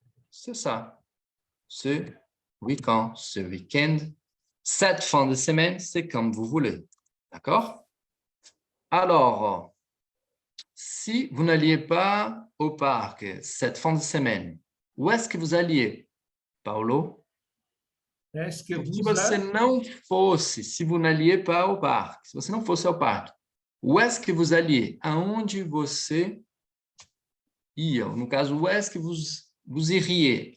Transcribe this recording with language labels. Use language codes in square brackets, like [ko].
[fr] C'est ça. Ce week-end, ce week-end. Cette fin de semaine, c'est comme vous voulez. D'accord? Alors, si vous n'alliez pas au parc cette fin de semaine, où est-ce que vous alliez, Paulo? Est-ce que [pt] Se [fr] vous [pt] você não fosse, [fr] se vous n'alliez pas au parc, [pt] se você não fosse ao parque, [fr] où est-ce que vous alliez? [pt] Aonde você ia? No caso, [fr] où est-ce que vous iriez?